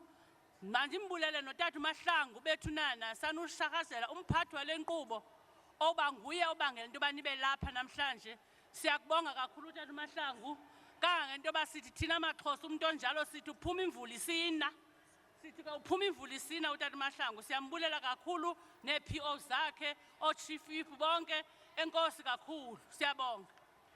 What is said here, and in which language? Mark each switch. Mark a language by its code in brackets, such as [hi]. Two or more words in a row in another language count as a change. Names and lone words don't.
[xh] Manje imbulele notata uMahlangu bethu nana sanushakazela umphathi walenkqubo oba nguye obangela into yoba nibe lapha namhlanje. Siyakubonga kakhulu utata uMahlangu. Kangangento yoba sithi thina amaXhosa umuntu onjalo sithi uphuma imvula isina. Sithi ka uphuma imvula isina utata uMahlangu. Siyambulela kakhulu ne-PO zakhe, o-chief whip bonke. Enkosi kakhulu. Siyabonga.